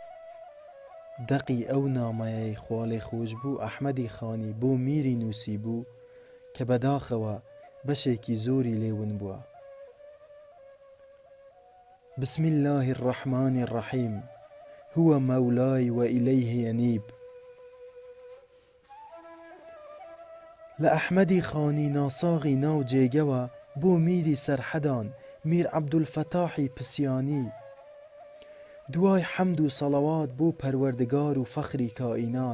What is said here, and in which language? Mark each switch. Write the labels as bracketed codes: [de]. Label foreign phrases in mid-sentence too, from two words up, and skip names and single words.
[ckb] سوکرات دەقی ئەو نامەیەی خواڵێ خۆش بوو ئەحمەدی خانی بۆ میری نووسی بوو کە بەداخەوە بەشێکی زۆری لێون بووە. [ar] بسم الله الرحمن الرحيم هو مولاي وإليه ينيب. [ckb] لأحمدی خانی ناساغی ناو جێگەوە بۆ میری سەرحەدان میر عەبدولفەتاحی پسیانی. دوای حەمد و سەڵەوات بۆ پەروەردگار و فەخری کائینات.